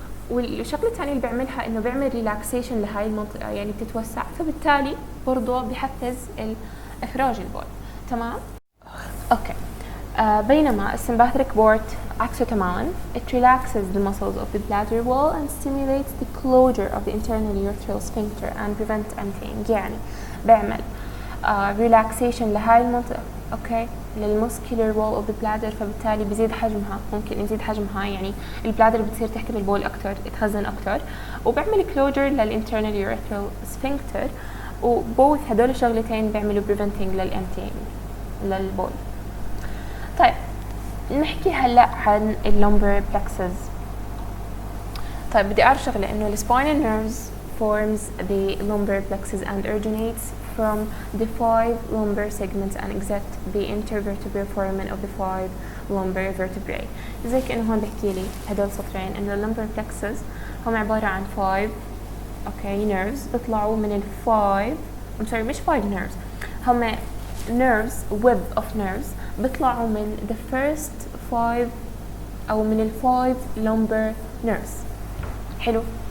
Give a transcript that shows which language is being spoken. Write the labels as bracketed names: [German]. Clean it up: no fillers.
[Arabic] والشغله الثانيه اللي بيعملها انه بيعمل relaxation لهاي المنطقه، يعني بتتوسع، فبالتالي برضه بيحفز اخراج البول. تمام. اوكي. بينما السمباثيك بورت عكسه تماما. [English] it relaxes the muscles of the bladder wall and stimulates the closure of the internal urethral sphincter and prevents emptying. [Arabic] يعني بيعمل relaxation لهاي المنطقة، اوكي، لل [English] muscular wall of the bladder، [Arabic] فبالتالي بيزيد حجمها، ممكن يزيد حجمها، يعني البلادر بتصير تحتمل بول اكثر، تخزن اكثر، وبيعمل closure للinternal urethral sphincter، وبوث هدول الشغلتين بيعملوا preventing للemptying للبول. طيب نحكي هلا عن اللومبر plexus. طيب بدي اعرف شغله، انه [English] الspinal nerves forms the lumbar plexus and originates from the 5 lumbar segments and exit the intervertebral foramen of the 5 lumbar vertebrae. [Arabic] زي كأنه هون بحكي لي هدول سطرين انه اللومبر plexus هم عباره عن 5 اوكي nerves بيطلعوا من مش 5 nerves، هم nerves [English] web of nerves [Arabic] بيطلعوا من the first 5 او من ال 5 lumbar nerves. حلو.